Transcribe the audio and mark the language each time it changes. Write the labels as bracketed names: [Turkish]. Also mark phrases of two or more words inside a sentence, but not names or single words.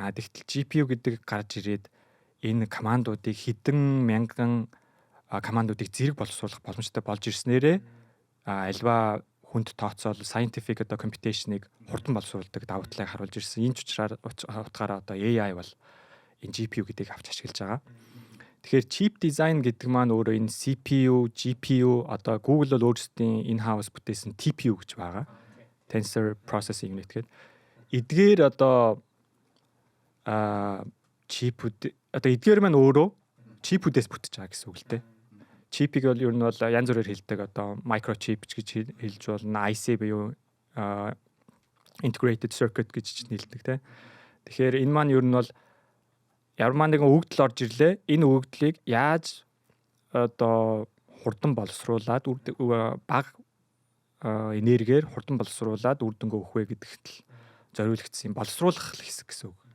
[Mongolian] Тэгтэл GPU гэдэг гарч ирээд энэ командуудыг хэдэн мянган командуудыг зэрэг боловсруулах боломжтой болж ирснээрээ альва хүнд тооцоол scientific одоо computation-ыг хурдан боловсруулдаг давуу талыг харуулж ирсэн. Энэ ч утгаараа одоо AI бол энэ GPU гэдгийг авч ашиглаж байгаа. Тэгэхээр [English] chip design [Mongolian] гэдэг маань өөрөө энэ CPU, GPU одоо Google бол өөрсдийн in-house бүтээсэн TPU гэж байгаа. Tensor Processing Unit гэдэг. Эдгээр одоо чипүүд одоо эдгээр маань өөрөө чипүүдээс бүтэж байгаа гэсэн үг л дээ. Чипийг бол ер нь бол янз бүрээр хэлдэг одоо microchip гэж хэлж болно. IC буюу [English] integrated circuit [Mongolian] гэж хэлдэг те. Тэгэхээр энэ маань ер нь бол ямар нэгэн өгөгдөл орж ирлээ. Энэ өгөгдлийг яаж одоо хурдан боловсруулад бага энергиэр хурдан боловсруулад үр дүнгээ өгөх вэ гэдэгт л зориулагдсан боловсруулах хэсэг гэсэн үг.